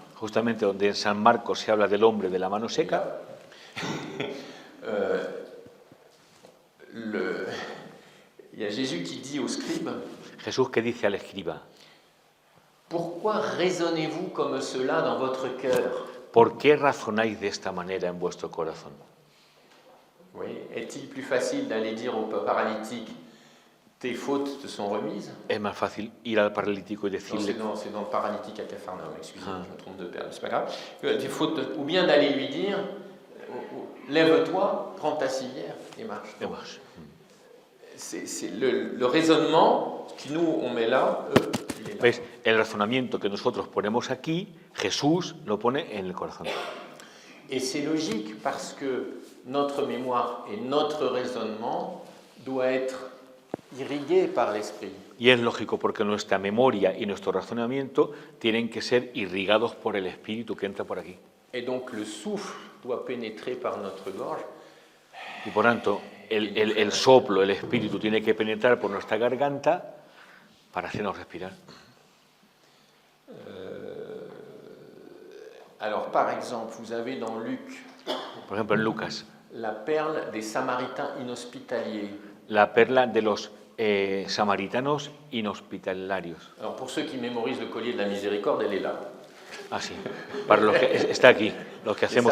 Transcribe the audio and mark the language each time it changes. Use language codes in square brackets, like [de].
[es] Justamente donde en San Marcos se habla del hombre de la mano seca, [fr] il y a Jésus qui dit aux scribes, [es] Jesús que dice al escriba, [fr] pourquoi raisonnez-vous comme cela dans votre cœur? [es] ¿por qué razonáis de esta manera en vuestro corazón? [fr] Oui. Est-il plus facile d'aller dire au paralytique, tes fautes te sont remises? [es] Es más fácil ir al paralítico y decirle, [fr] Non, c'est dans le paralytique à Capharnaüm, excusez-moi, je me trompe de père, c'est pas grave. Tes fautes, ou bien d'aller lui dire, lève-toi, prends ta civière et marche. [es] "Te vas". [fr] C'est le raisonnement que nous on met là, il est là. [es] ¿Ves? El razonamiento que nosotros ponemos aquí, Jesús lo pone en el corazón. [fr] Et c'est logique parce que notre mémoire et notre raisonnement doit être irrigué par l'esprit. [es] Y es lógico porque nuestra memoria y nuestro razonamiento tienen que ser irrigados por el Espíritu que entra por aquí. [fr] Et donc le souffle doit pénétrer par notre gorge. [es] Y por tanto, el soplo, el Espíritu tiene que penetrar por nuestra garganta para hacernos respirar. [fr] Alors par exemple, vous avez dans Luc [es] Por ejemplo, en Lucas, [fr] la perle des Samaritains inhospitaliers. [es] la perla de los samaritanos inhospitalarios. [fr] Alors pour ceux qui mémorisent le collier de la miséricorde, elle est là. [es] Ah, sí. Para los que está aquí, los que hacemos